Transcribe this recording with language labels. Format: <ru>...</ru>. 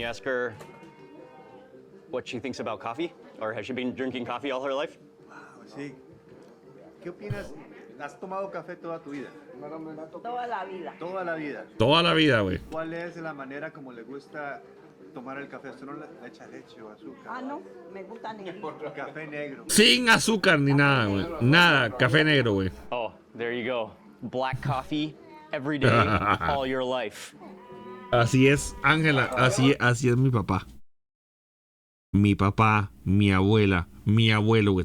<en>you ask her what she thinks about coffee? Or has she been drinking coffee all her life?</en> <es>Sí. ¿Qué opinas? ¿Has tomado café toda tu vida? Toda la vida. Toda la vida. Toda la vida, güey. ¿Cuál es la manera como le gusta tomar el café? ¿Usted no le echa leche o azúcar? Ah, no, me gusta negro. Café negro. Sin azúcar ni nada, güey. Nada. Café negro, güey.</es> <en>Oh, there you go. Black coffee every day, all your life.</en> <es>Así es, Ángela. Así es mi papá. Mi papá, mi abuela, mi abuelo, güey.</es>